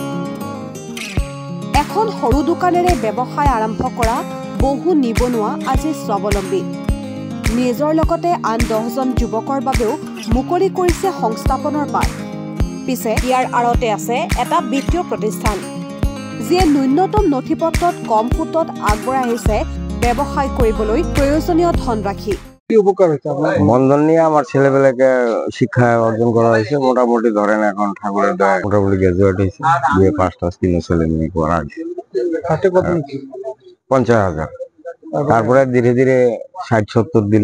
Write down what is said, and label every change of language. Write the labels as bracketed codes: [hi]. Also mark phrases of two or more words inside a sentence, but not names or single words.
[as] এখন সৰু দোকানেৰে ব্যৱসায় আৰম্ভ কৰা বহু নিবনুৱা আজি স্বাৱলম্বী। নিজৰ লগতে আন 10জন যুৱকৰ বাবেও মুকলি কৰিছে সংস্থাপনৰ বাট। পিছে ইয়াৰ আঁৰতে আছে এটা বিত্তীয় প্ৰতিষ্ঠান, যিয়ে ন্যূনতম নথিপত্ৰত কম সুতত আগবঢ়াই আহিছে ব্যৱসায় কৰিবলৈ প্রয়োজনীয় ধনরাশি। [bn] বন্ধন নিয়ে আমার ছেলেবেলাকে শিক্ষা অর্জন করা হয়েছে। মোটামুটি ধরেন এখন ঠাকুরের দয়া মোটামুটি গ্রাজুয়েট হয়েছে, [en] B.A. pass [bn] টাস 3 ছেলে মেয়ে করা হয়েছে। 50,000। তারপরে ধীরে ধীরে 60-70 দিল।